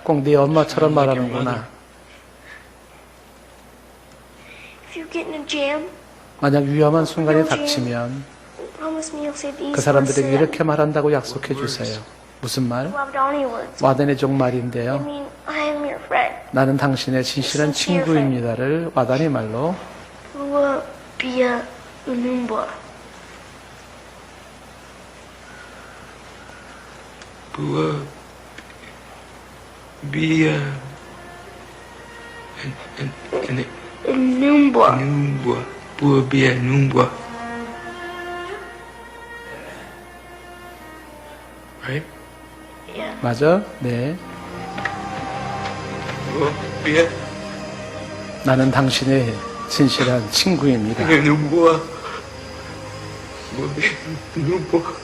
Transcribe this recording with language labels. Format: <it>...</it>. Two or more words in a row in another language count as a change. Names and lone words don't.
<ko>꼭 네 엄마처럼 말하는구나. 만약 위험한 순간이 닥치면 그 사람들에게 이렇게 말한다고 약속해 주세요. 무슨 말? 와다니족 말인데요. 나는 당신의 진실한 친구입니다를 와다니 말로</ko> <auc>Bia Lumba. Bua Bia Lumba. Numba. Bua Bia Numba.</auc> <en>Right? Yeah.</en> <ko>맞아? 네.</ko> <auc>Bua Bia</auc> <ko>나는 당신의 진실한 친구입니다.</ko> <auc>Numba. Bua Bia Numba.</auc>